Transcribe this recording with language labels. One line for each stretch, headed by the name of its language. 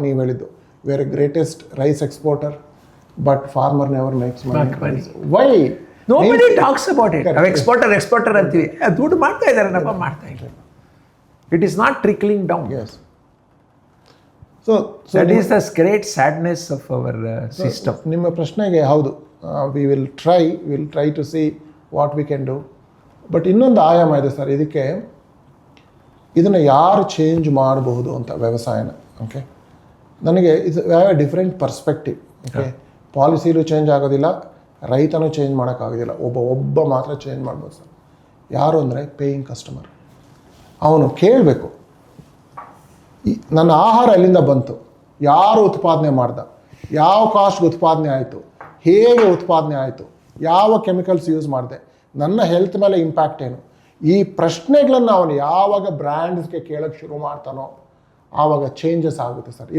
Kannada: ನೀವು ಹೇಳಿದ್ದು
English: We're greatest rice exporter, but farmer never makes money. Why? Nobody talks about it.
Kannada: ನಾವು exporter ಅಂತೀವಿ, ದುಡ್ಡು ಮಾಡ್ತಾ ಇದ್ದಾರೆ, ನಮ್ಮ ಮಾಡ್ತಾ ಇಲ್ಲ.
English: It is not trickling down. Yes. So that is the great sadness of our system.
Kannada: ನಿಮ್ಮ ಪ್ರಶ್ನೆಗೆ ಹೌದು,
English: we will try to see what we can do.
Kannada: But ಇನ್ನೊಂದು ಆಯಾಮ ಇದೆ ಸರ್ ಇದಕ್ಕೆ. ಇದನ್ನು ಯಾರು ಚೇಂಜ್ ಮಾಡಬಹುದು ಅಂತ ವ್ಯವಸಾಯನ, ಓಕೆ. ನನಗೆ ಇದು
English: Have a different perspective.
Kannada: Okay, ಪಾಲಿಸಿಲೂ change ಆಗೋದಿಲ್ಲ, ರೈತನೂ ಚೇಂಜ್ ಮಾಡೋಕ್ಕಾಗೋದಿಲ್ಲ, ಒಬ್ಬ ಮಾತ್ರ ಚೇಂಜ್ ಮಾಡ್ಬೋದು ಸರ್. ಯಾರು ಅಂದರೆ ಪೇಯಿಂಗ್ ಕಸ್ಟಮರ್. ಅವನು ಕೇಳಬೇಕು, ನನ್ನ ಆಹಾರ ಎಲ್ಲಿಂದ ಬಂತು, ಯಾರು ಉತ್ಪಾದನೆ ಮಾಡ್ದ, ಯಾವ ಕಾಸ್ಟ್ಗೆ ಉತ್ಪಾದನೆ ಆಯಿತು, ಹೇಗೆ ಉತ್ಪಾದನೆ ಆಯಿತು, ಯಾವ ಕೆಮಿಕಲ್ಸ್ ಯೂಸ್ ಮಾಡಿದೆ, ನನ್ನ ಹೆಲ್ತ್ ಮೇಲೆ ಇಂಪ್ಯಾಕ್ಟ್ ಏನು, ಈ ಪ್ರಶ್ನೆಗಳನ್ನು ಅವನು ಯಾವಾಗ ಬ್ರ್ಯಾಂಡ್ಸ್ಗೆ ಕೇಳೋಕ್ಕೆ ಶುರು ಮಾಡ್ತಾನೋ ಆವಾಗ ಚೇಂಜಸ್ ಆಗುತ್ತೆ ಸರ್.